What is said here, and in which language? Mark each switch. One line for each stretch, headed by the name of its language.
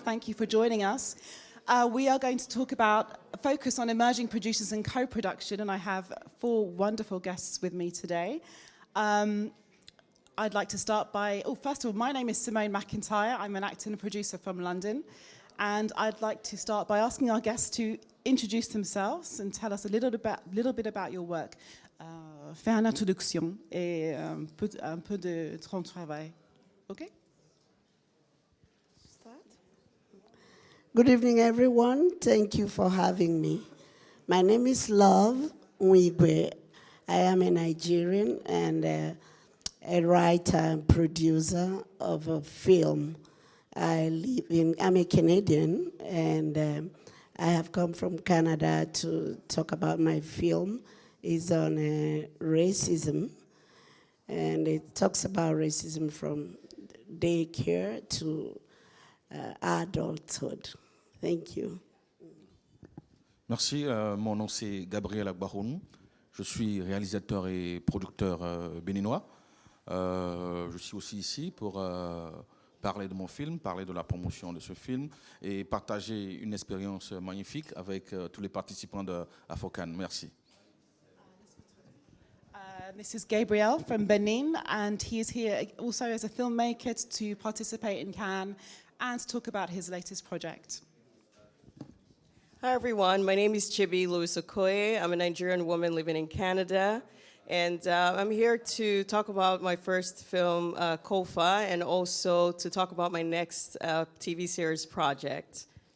English: Thank you for joining us. We are going to talk about focus on emerging producers and co-production, and I have 4 wonderful guests with me today. I'd like to start by, first of all, my name is Simone McIntyre. I'm an actor and producer from London, and I'd like to start by asking our guests to introduce themselves and tell us a little bit about your work.
French: Faire une introduction et un peu de ton travail.
English: Okay? Start. Good evening, everyone. Thank you for having me. My name is Love Nwigwe. I am a Nigerian and a writer and producer of a film. I'm a Canadian, and I have come from Canada to talk about my film. It's on racism, and it talks about racism from daycare to adulthood. Thank you.
French: Merci, mon nom c'est Gabriel Agbaroun. Je suis réalisateur et producteur béninois. Je suis aussi ici pour parler de mon film, parler de la promotion de ce film et partager une expérience magnifique avec tous les participants de Afro Can. Merci.
English: This is Gabriel from Benin, and he is here also as a filmmaker to participate in Cannes and to talk about his latest project. Hi everyone, my name is Chibie, Louis-Okoye. I'm a Nigerian woman living in Canada, and I'm here to talk about my first film, Kofa, and also to talk about my next TV series project.